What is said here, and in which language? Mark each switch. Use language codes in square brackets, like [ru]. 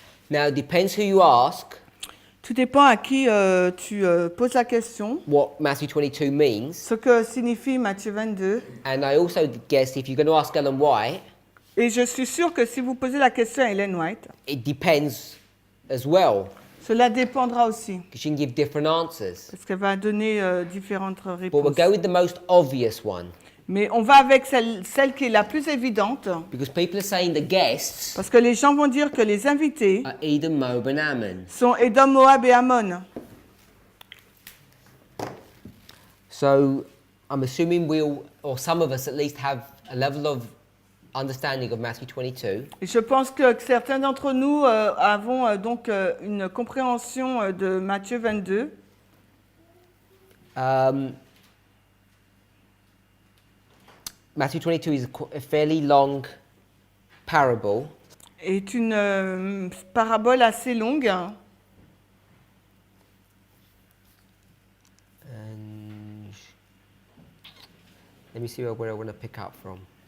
[en] now it depends who you ask [fr] tout dépend à qui tu poses la question, [en] what Matthew 22 means. [fr] ce que signifie Matthieu 22. [en] And I also guess if you're going to ask Ellen White, [fr] Et je suis sûre que si vous posez la question à Ellen White, [en] it depends as well, [fr] cela dépendra aussi, [en] because you can give different answers. [fr] parce qu'elle va donner différentes [en] But we'll [fr] réponses. [en] go with the most obvious one, [fr] Mais on va avec celle qui est la plus évidente, [en] because people are saying the guests [fr] parce que les gens vont dire que les invités [en] are Edom, Moab, and Ammon. [fr] sont Édom, Moab et Ammon. [en] So I'm assuming we'll, or some of us at least, have a level of understanding of Matthew 22. [fr] Et je pense que certains d'entre nous avons donc une compréhension de Matthieu 22. [en] Matthew 22 is a fairly long parable, [fr] Est une parabole assez longue. [en] and let me see where I want to pick up from.